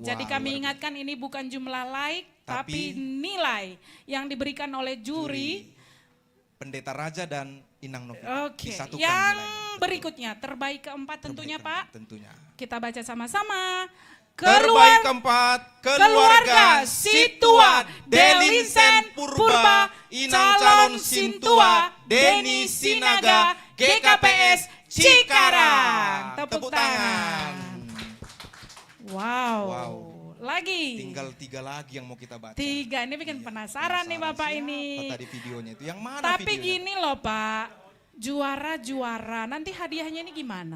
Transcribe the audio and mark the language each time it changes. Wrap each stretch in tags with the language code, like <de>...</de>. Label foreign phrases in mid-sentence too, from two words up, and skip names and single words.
<id>Jadi kami ingatkan ini bukan jumlah like tapi nilai yang diberikan oleh juri. Pendeta Raja dan Inang Novi. Oke. Disatukan Yang nilainya. berikutnya terbaik keempat tentunya Pak. Tentunya. Kita baca sama-sama. Terbaik keempat, keluarga Situa Delinsen Purba, Inang Calon Sintua, Deni Sinaga, GKPS Cikarang. Tepuk tangan. Wow. Lagi. Tinggal 3 lagi yang mau kita baca. 3, ini bikin penasaran nih Bapak ini. Tadi videonya itu yang mana Tapi videonya? gini loh Pak, juara-juara, nanti hadiahnya ini gimana?</id>